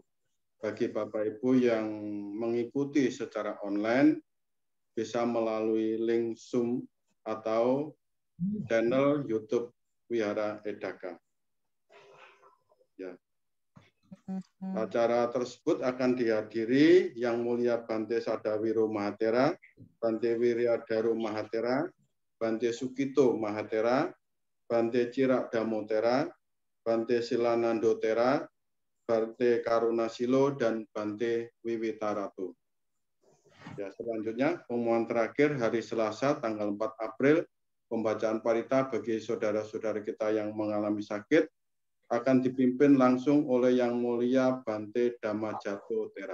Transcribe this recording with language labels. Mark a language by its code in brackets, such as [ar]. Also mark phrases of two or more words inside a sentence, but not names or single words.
[id] Bagi Bapak Ibu yang mengikuti secara online, bisa melalui link Zoom atau channel YouTube Wihara Edaka. Ya. Acara tersebut akan dihadiri Yang Mulia Bante Sadawiro Mahatera, Bante Wiryadharo Mahatera, Bante Sukito Mahatera, Bante Cirak Damotera, Bante Silanando Tera, Bante Karunasilo, dan Bante Wiwitaratu. Ya, selanjutnya pengumuman terakhir hari Selasa tanggal 4 April, pembacaan parita bagi saudara-saudara kita yang mengalami sakit akan dipimpin langsung oleh Yang Mulia Bante Dhammajato Tera.